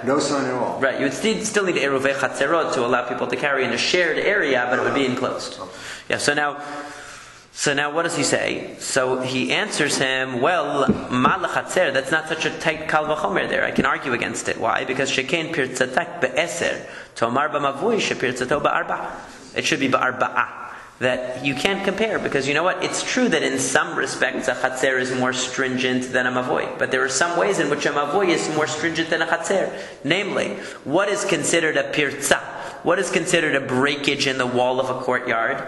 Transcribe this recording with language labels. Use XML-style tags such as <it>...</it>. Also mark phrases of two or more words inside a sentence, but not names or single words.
<en>No sign at all. Right. You would still need</en> <he>עירובי חצרות</he> <en>to allow people to carry in a shared area, but it would be enclosed. Yeah. So now what does he say? So he answers him, well,</en> <he>מה לחצר,</he> <en>that's not such a tight</en> <he>קל וחומר</he> <en>there. I can argue against it. Why?</en> <arc>Because שכן פרצתך בעשר תאמר במבוי שפרצתו בארבע.</arc> <en>It should be ba'arba'ah. That you can't compare, because you know what? It's true that in some respects a chatzer is more stringent than a mavoi, but there are some ways in which a mavoi is more stringent than a chatzer. Namely, what is considered a pirtza? What is considered a breakage in the wall of a courtyard?</en>